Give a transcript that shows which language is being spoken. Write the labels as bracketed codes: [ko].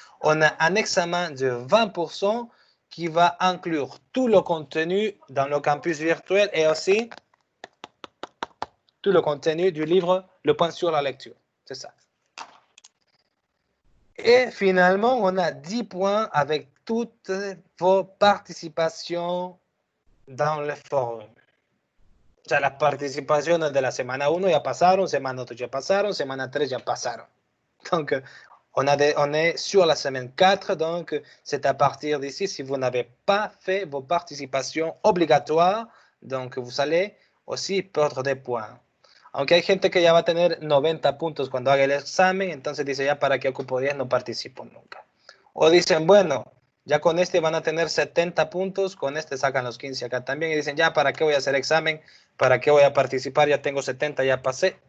[fr] On a un examen de 20% qui va inclure tout le contenu dans le campus virtuel et aussi tout le contenu du livre Le point sur la lecture. C'est ça. Et finalement, on a 10 points avec toutes vos participations dans le forum. [es] O sea, las participaciones de la semana 1 ya pasaron, semana 2 ya pasaron, semana 3 ya pasaron. [fr] Donc, on est sur la semaine 4, donc c'est à partir d'ici, si vous n'avez pas fait vos participations obligatoires, donc vous allez aussi perdre des points. [es] Aunque hay gente que ya va a tener 90 puntos cuando haga el examen, entonces dice, ya para qué ocupo 10, no participo nunca. O dicen, bueno, ya con este van a tener 70 puntos, con este sacan los 15 acá también, y dicen, ya para qué voy a hacer examen, para qué voy a participar, ya tengo 70, ya pasé.